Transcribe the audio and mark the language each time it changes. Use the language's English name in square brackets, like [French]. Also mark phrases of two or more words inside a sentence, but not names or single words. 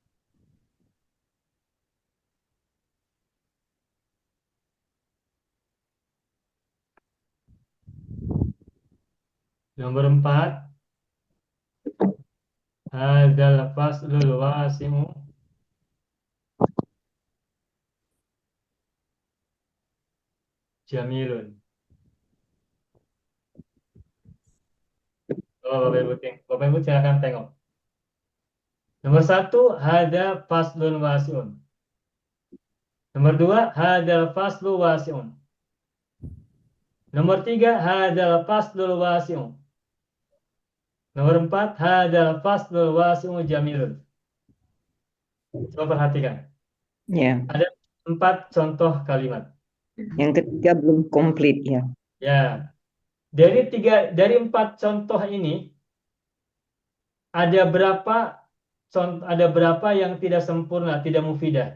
[Arabic] Nomor 4, هذا الفصل الواسع جميل. [Indonesian] Oh, Bapak Ibu silakan tengok. [Arabic] Nomor 1, هذا فصل واسع. Nomor 2, هذا الفصل واسع. Nomor 3, هذا الفصل الواسع. Nomor 4, هذا الفصل الواسع جميل. [Indonesian] Coba perhatikan. Ya. Ada 4 contoh kalimat. Yang ketiga belum komplit ya. Ya. Dari 4 contoh ini ada berapa yang tidak sempurna, tidak mufidah?